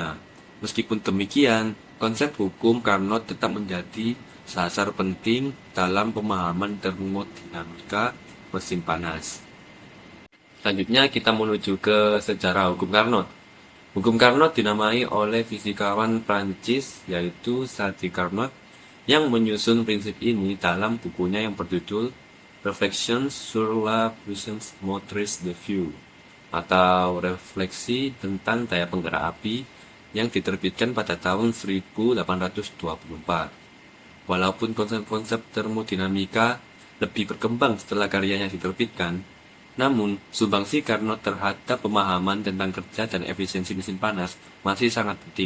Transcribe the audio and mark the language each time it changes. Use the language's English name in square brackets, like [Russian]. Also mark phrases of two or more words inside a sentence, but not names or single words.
[Indonesian] Meskipun demikian, konsep hukum Carnot tetap menjadi dasar penting dalam pemahaman termodinamika mesin panas. Selanjutnya kita menuju ke sejarah hukum Carnot. Hukum Carnot dinamai oleh fisikawan Prancis yaitu Sadi Carnot yang menyusun prinsip ini dalam bukunya yang berjudul Reflections sur la puissance motrice de feu, atau refleksi tentang daya penggerak api, yang diterbitkan pada tahun 1824. Walaupun konsep-konsep termodinamika lebih berkembang setelah karyanya diterbitkan, namun sumbangsi Carnot terhadap pemahaman tentang kerja dan efisiensi mesin panas masih sangat penting.